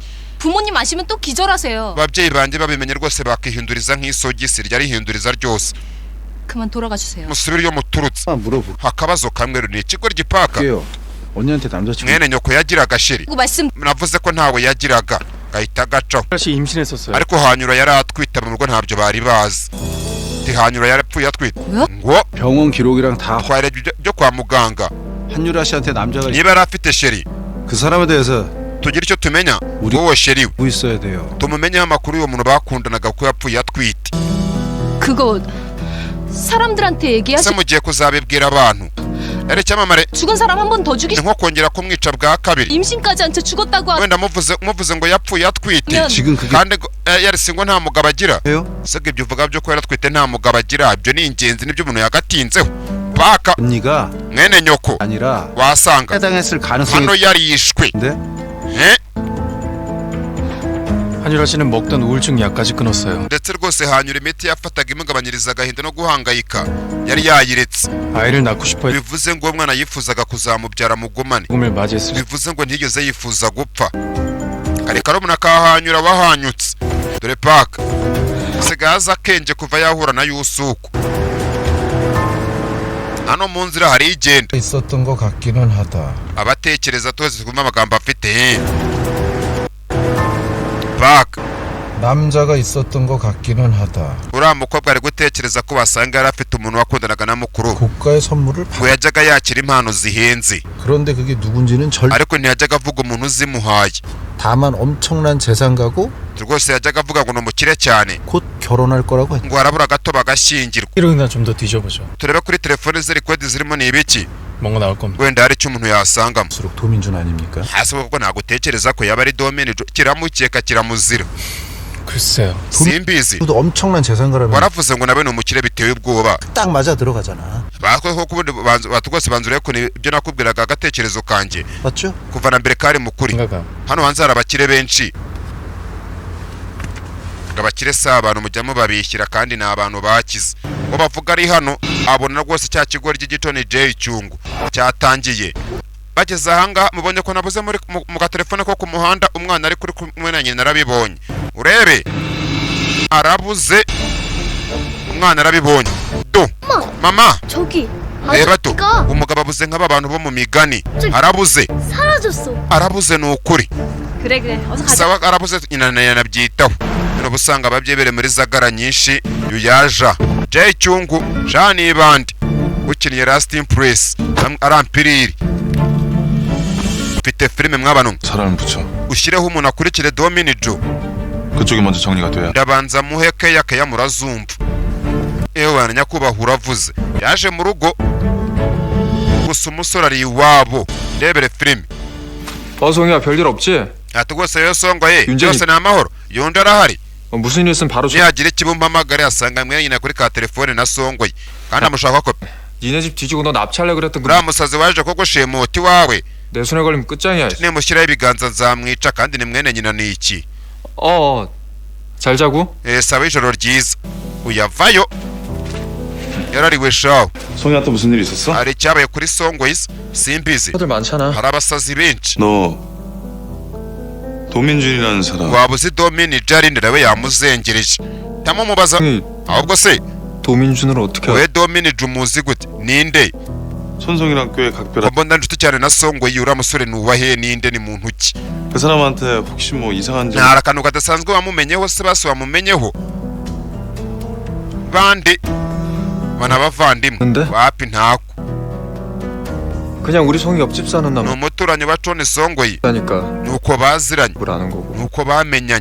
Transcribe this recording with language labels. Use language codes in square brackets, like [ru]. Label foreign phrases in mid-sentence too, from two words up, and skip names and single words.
[ko] 부모님 아시면 또 기절하세요. [rw] ababyeyi banjye babimenye rwose bakihinduriza nk'isogisi ryarihinduriza ryose [ko] 그만 돌아가 주세요. [rw] musubire iyo muturutse [ko] 물어볼게요. [rw] akabazo kamwe ni ikigo ry'ipaka [ko] 언니한테 남자친구 [rw] mwene nyoko yagiraga sheri [ko] 그리고 말씀 [rw] navuze ko ntawe yagiraga gahita gacaho [ko] 사실 임신했었어요. [rw] ariko hanyura yari atwite mu rugo ntabyo bari bazi hanyura yarapfuye atwite [ko] 뭐야? [rw] ngo [ko] 병원 기록이랑 다 [rw] twarebye byo kwa muganga [ko] 한유라 씨한테 남자가 [rw] niba yari afite sheri [ko] 그 사람에 대해서 [rw] tugira icyo tumenya [ko] 우리- [rw] wowe sheri we [ko] 알고 있어야 돼요. [rw] tumumenyeho amakuru y'uwo muntu bakundanaga ko yapfuye atwite [ko] 그거 사람들한테 얘기하시. [rw] se mugiye kuzabibwira abantu ere cyamamare [ko] 죽은 사람 한 번 더 죽이. [rw] ni nko kongera kumwica bwa kabiri [ko] 임신까지 한 채 죽었다고 하. [rw] wenda muvuze ngo yapfuye atwite [ko] 면 지금 그게 [rw] kandi yarisi ngo nta mugabo agira [ko] 해요? [rw] sega ibyo uvuga byo ko yaratwite nta mugabo agira ibyo ni ingenzi nibyo umuntu yagatinzeho paka [ko] 언니가 [rw] mwene nyoko [ko] 아니라 [rw] wasanga [ko] 해당했을 가능성이 [rw] hano yarishwe [ko] 있는데 한유라 씨는 먹던 우울증 약까지 끊었어요. [rw] ndetse rwose hanyura imiti yafataga imugabanyiriza agahinda no guhangayika yari yayiretse [ko] 아이를 낳고 싶어 [rw] bivuze ngo uwo mwana yifuzaga kuzamubyara mugumane [ko] 죽음을 맞이했을 [rw] bivuze ngo ntiyigeze yifuza gupfa kari karumuna kahanyura wahanyutse dore paka sigaye aza akenge kuva yahura na Yusuku hano mu nzira hari igenda [ko] 있었던 것 같기는 하다. [rw] abatekereza twese twumva amagambo afite paka [ko] 남자가 있었던 것 같기는 하다. [rw] uriya mukobwa ari gutekereza ko wasanga yari afite umuntu wakundanaga na mukuru [ko] 고가의 선물을 [rw] ngo yajyaga yakira impano zihenze [ko] 그런데 그게 누군지는 [rw] ariko ntiyajyaga avuga umuntu uzimuhaye [ko] 다만 엄청난 재산가고 [rw] rwose yajyaga avuga ngo ni umukire cyane [ko] 곧 결혼할 거라고 했다. [rw] ngo harabura gato bagashyingirwa [ko] 이러나 좀 더 뒤져보죠. [rw] turebe kuri telefone ziri kode zirimo ni ibiki [ko] 뭔가 나올 겁니다. [rw] wenda hari icyo umuntu yasangamo [ko] 수록 도민준 아닙니까? [rw] hasi kuko ntabwo utekereza ko yaba ari domini kiramukeka kiramuzira [ko] 글쎄요. [rw] simbizi [ko] 도 엄청난 재산가라면 [rw] waravuze ngo nawe ni umukire biteye ubwoba [ko] 딱 맞아 들어가잖아. [rw] batwe ko kubundi batu rwose banzuriye ko ibyo nakubwiraga agatekerezo kanjye [ko] 맞죠? [rw] kuva na mbere kari mukuri [ko] 생각아. [rw] hano hanze hari abakire benshi abakire si abantu mujyamo babishyira kandi ni abantu bakize uwo bavuga ari hano abona rwose cya kigo ry'igitoni J Cyungu cyatangiye bageze ahangaha mubonye ko nabuze mu gatelefone ko ku muhanda umwana ari kuri kumwe na nyina narabibonye urebe arabuze umwana arabibonye do mama [ko] 저기 [rw] reba do umugabo abuze nk'aba bantu bo mu migani arabuze [ko] 사라졌어. [rw] arabuze ni ukuri [ko] 그래 어서 가자. [rw] sawa arabuze nyina yanabyitaho no busanga ababyebere muri zagara nyinshi yuyaja J Cyungu Jean Bandi ukiniye Last Impress arampiriri mfite filime mwabano [ko] 사람을 붙여. [rw] ushyireho umuntu akurikire Domini Jo [ko] 그쪽이 먼저 정리가 돼야. [rw] ndabanza muheke yakaya murazumva ewe nyakubahwa uravuze yaje mu rugo gusa umusore ari iwabo ndebere filime [ko] 성희야 별일 없지? [rw] ati rwose yo songoye [ko] 윤정이- [rw] byose ni amahoro yundi arahari [ko] 무슨 일 있으면 바로 [rw] niyagira ikibumpamagare asanga mwe nyina kuri ka telefone na songoye kandi amushaka ko [ko] 니네 집 뒤지고 너 납치하려 그랬던 [rw] uriya musazi waje ko gushimuta iwawe [ko] 내 손에 걸리면 끝장이야. [rw] nimushyiraho ibiganza nzamwica kandi ni mwene nyina ni iki [ko] 잘 자고? [rw] saba ijoro ryiza uyavayo yarariwe shawo [ko] 성희한테 무슨 일 있었어? [rw] hari icyabaye kuri songoye simbizi [ko] 사람들 많잖아. [rw] hari abasazi benshi [ko] 너 도민준이라는 사람. [rw] waba uzi Domini Jarinde nawe yamuzengereje tamubaza ahubwo se [ko] 도민준을 어떻게 [rw] we Domini Jumuzi gute ninde [ko] 손성이랑 꽤 각별한. [rw] mbona nshuti cyane na songoye uriya musore nuwahe ninde ni muntu ki [ko] 그 사람한테 혹시 뭐 이상한 점? [rw] ntara akantu kadasanzwe wamumenyeho se basi wamumenyeho bande bana bavandimwe [ko] 근데? [rw] wapi ntako [ko] 그냥 우리 송이 옆집 사는 [rw] ni umuturanyi wa Tony songoye [ko] 남자니까 [rw] nuko baziranye [ko] 뭘 아는 거고. [rw] nuko bamenyanye